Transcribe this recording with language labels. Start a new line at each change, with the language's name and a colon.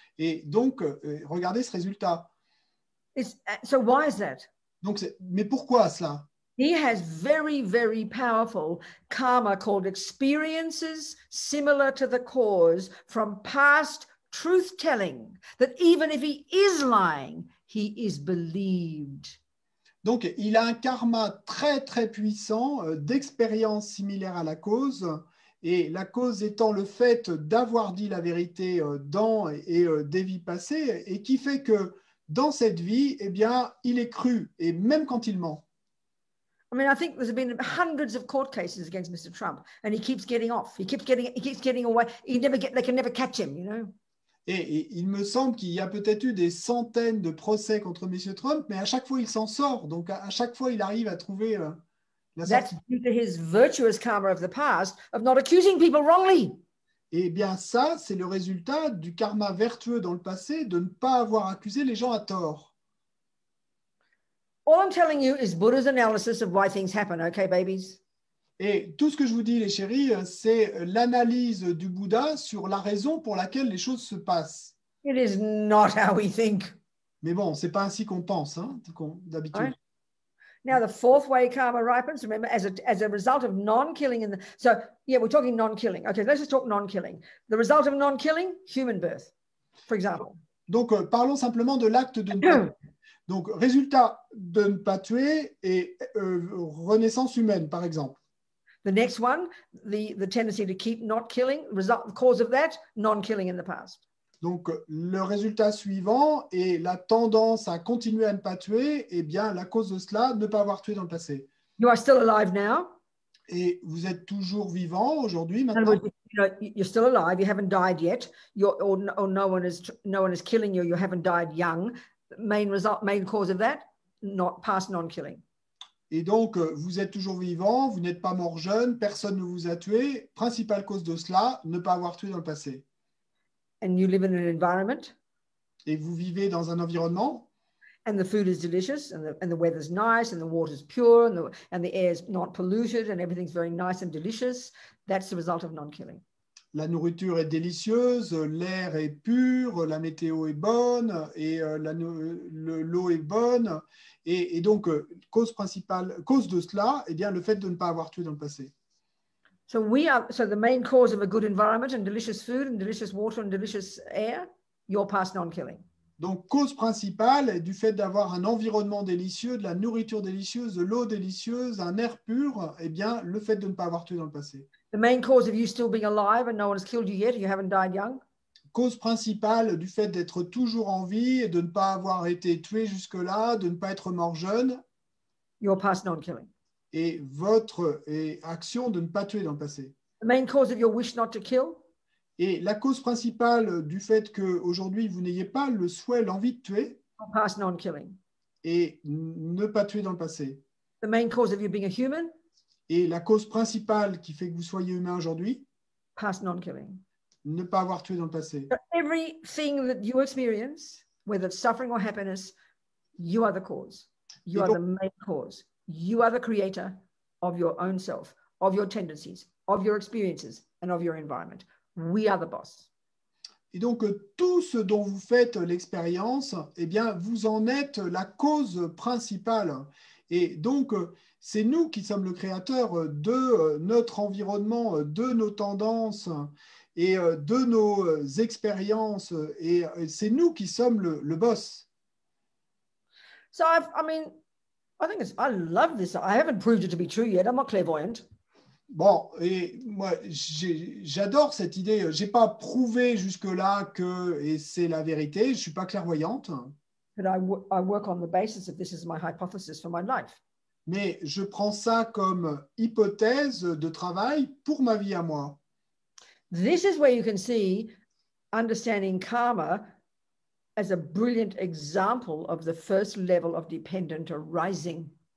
French: Et donc, regardez ce résultat.
English: So why is that?
French: Donc, mais pourquoi cela?
English: He has very, very powerful karma called experiences similar to the cause from past truth-telling, that even if he is lying, he is believed.
French: Donc, il a un karma très, très puissant d'expériences similaires à la cause, et la cause étant le fait d'avoir dit la vérité dans des vies passées, et qui fait que dans cette vie, eh bien, il est cru, et même quand il ment.
English: I mean, I think there's been hundreds of court cases against Mr. Trump, and he keeps getting off. He keeps getting away. They can never catch him, you know.
French: Et il me semble qu'il y a peut-être eu des centaines de procès contre M. Trump, mais à chaque fois, il s'en sort. Donc, à chaque fois, il arrive à trouver la sortie.
English: That's due to his virtuous karma of the past of not accusing people wrongly.
French: Et bien ça, c'est le résultat du karma vertueux dans le passé de ne pas avoir accusé les gens à tort.
English: All I'm telling you is Buddha's analysis of why things happen, okay, babies?
French: Et tout ce que je vous dis, les chéris, c'est l'analyse du Bouddha sur la raison pour laquelle les choses se passent.
English: It is not how we think.
French: Mais bon, c'est pas ainsi qu'on pense, hein, d'habitude.
English: Right. Now, the fourth way karma ripens, remember, as a result of non-killing. So, yeah, we're talking non-killing. Okay, let's just talk non-killing. The result of non-killing, human birth, for example.
French: Donc, parlons simplement de l'acte de ne pas tuer. Donc, résultat de ne pas tuer et renaissance humaine, par exemple.
English: The next one, the tendency to keep not killing, the cause of that, non-killing in the past.
French: Donc, le résultat suivant est la tendance à continuer à ne pas tuer, et bien, la cause de cela, ne pas avoir tué dans le passé.
English: You are still alive now.
French: Et vous êtes toujours vivant aujourd'hui, maintenant.
English: You're still alive. You haven't died yet. Or no one is killing you. You haven't died young. Main cause of that, not past non-killing.
French: Et donc, vous êtes toujours vivant, vous n'êtes pas mort jeune, personne ne vous a tué. Principale cause de cela, ne pas avoir tué dans le passé.
English: And you live in an environment.
French: Et vous vivez dans un environnement.
English: And the food is delicious, and the weather's nice, and the water's pure, and the air's not polluted, and everything's very nice and delicious. That's the result of non-killing.
French: La nourriture est délicieuse, l'air est pur, la météo est bonne, et l'eau est bonne. Et donc, cause de cela, eh bien, le fait de ne pas avoir tué dans le passé.
English: So the main cause of a good environment and delicious food and delicious water and delicious air, your past non-killing.
French: Donc, cause principale du fait d'avoir un environnement délicieux, de la nourriture délicieuse, de l'eau délicieuse, un air pur, eh bien, le fait de ne pas avoir tué dans le passé.
English: The main cause of you still being alive and no one has killed you yet, you haven't died young.
French: Cause principale du fait d'être toujours en vie et de ne pas avoir été tué jusque-là, de ne pas être mort jeune.
English: Your past non-killing.
French: Et votre action de ne pas tuer dans le passé.
English: The main cause of your wish not to kill.
French: Et la cause principale du fait qu'aujourd'hui, vous n'ayez pas le souhait, l'envie de tuer.
English: Your past non-killing.
French: Et ne pas tuer dans le passé.
English: The main cause of you being a human.
French: Et la cause principale qui fait que vous soyez humain aujourd'hui.
English: Past non-killing.
French: Ne pas avoir tué dans le passé.
English: So everything that you experience, whether it's suffering or happiness, you are the cause. You are the main cause. You are the creator of your own self, of your tendencies, of your experiences, and of your environment. We are the boss.
French: Et donc, tout ce dont vous faites l'expérience, eh bien, vous en êtes la cause principale. Et donc, c'est nous qui sommes le créateur de notre environnement, de nos tendances et de nos expériences. Et c'est nous qui sommes le boss.
English: So, I love this. I haven't proved it to be true yet. I'm not clairvoyant.
French: Bon, et moi, j'adore cette idée. Je n'ai pas prouvé jusque-là que c'est la vérité. Je ne suis pas clairvoyante.
English: But I work on the basis of this is my hypothesis for my life.
French: Mais je prends ça comme hypothèse de travail pour ma vie à moi.
English: This is where you can see understanding karma as a brilliant example of the first level of dependent arising.